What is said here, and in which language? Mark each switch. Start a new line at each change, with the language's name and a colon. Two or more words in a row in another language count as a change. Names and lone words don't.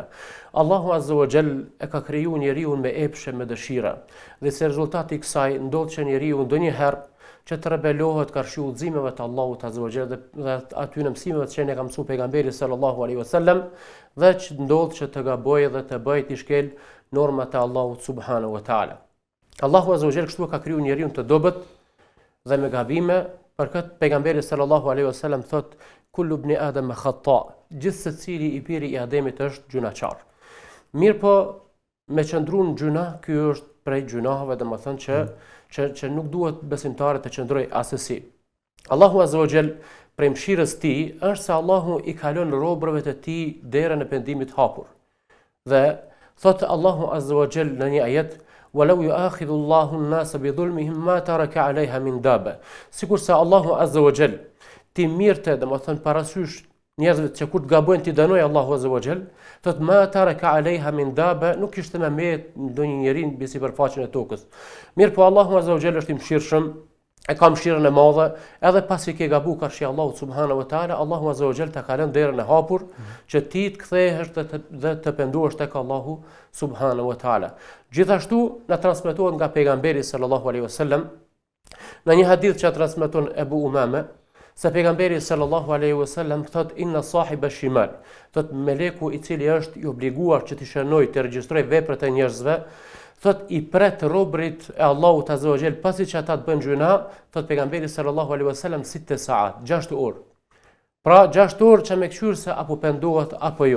Albanian: Allahu
Arabic: عز وجل
Albanian: e ka kriju njeriu me epshe, me dëshira, dhe si rezultati i kësaj ndodh që njeriu ndonjëherë që të rebelohet karshi udhëzimeve të Allahut
Arabic: عز وجل
Albanian: dhe aty në mësimeve që ne ka mësuar pejgamberi
Arabic: صلى الله عليه وسلم,
Albanian: dhe që ndodh që të gabojë dhe të bëjë të shkel normat e Allahut
Arabic: سبحانه وتعالى.
Albanian: Allahu
Arabic: عز وجل
Albanian: kështu ka kriju njeriu të dobët dhe me gabime. Për këtë pejgamberi
Arabic: صلى الله عليه وسلم
Albanian: thot
Arabic: كل ابن آدم خطاء,
Albanian: gjithë secili i biri i Ademit është gjunaçar. Mirë po me qëndruan gjuna, ky është prej gjunaheve, domethënë që nuk duhet besimtarët të qëndrojë asesi. Allahu
Arabic: عز وجل
Albanian: prej mëshirës tij është se Allahu i kalon robërve të tij derën e pendimit hapur. Dhe thot Allahu
Arabic: عز وجل
Albanian: në një ajet:
Arabic: "ولو يؤاخذ الله الناس بظلمهم ما ترك عليها من دابة."
Albanian: Sikur se Allahu
Arabic: عز وجل
Albanian: ti mirte, domethënë parasysh njerëzve që kur të gabojnë ti dënoi Allahu
Arabic: عز وجل,
Albanian: thot
Arabic: ما ترك عليها من دابة,
Albanian: nuk kishte më met ndonjë njeri mbi sipërfaqen e tokës. Mirë po Allahu
Arabic: عز وجل
Albanian: është i mëshirshëm, e ka mëshirën e madhe, edhe pasi ke gabu karshi Allahu
Arabic: سبحانه وتعالى,
Albanian: Allahu
Arabic: عز وجل
Albanian: ta ka lënë derën e hapur që ti të kthehesh dhe të penduhesh tek Allahu
Arabic: سبحانه وتعالى.
Albanian: Gjithashtu na transmetohet nga pejgamberi
Arabic: صلى الله عليه وسلم
Albanian: në një hadith që transmeton Ebu Umame, se pejgamberi
Arabic: صلى الله عليه وسلم
Albanian: thot
Arabic: إن صاحب الشمال,
Albanian: thot meleku i cili është i obliguar që të shënojë, të regjistrojë veprat e njerëzve, thot i pret robrit e Allahut
Arabic: عز وجل
Albanian: pasi që ata të bëjnë gjuna, thot pejgamberi
Arabic: صلى الله عليه وسلم
Albanian: 6 saat, 6 orë. Pra 6 orë që me këshyrë se apo pendohet apo jo.